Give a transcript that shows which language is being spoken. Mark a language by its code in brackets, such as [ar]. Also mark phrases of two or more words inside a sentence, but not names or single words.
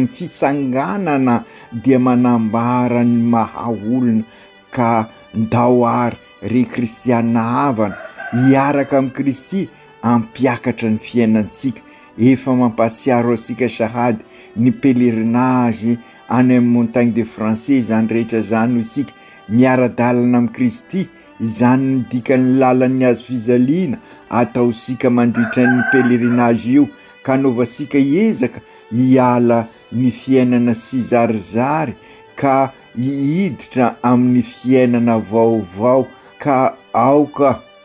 [mg] fisanganana dia manambara ny mahaolona ka ndao ary ry kristianina havana hiaraka amin'ny Kristy ampiakatra ny fiainantsika efa mampasiaro asika sahady ny pelerinage any amin'ny montagne de Français zany rehetra zany no isika miara-dalana amin'ny Kristy izany ny dikany lalan'ny azo fizaliana atao sika mandritra ny pelerinage io ka novasika ezaka hiala ny fiainana sy zarizary ka hiditra amin'ny fiainana vaovao ka aoka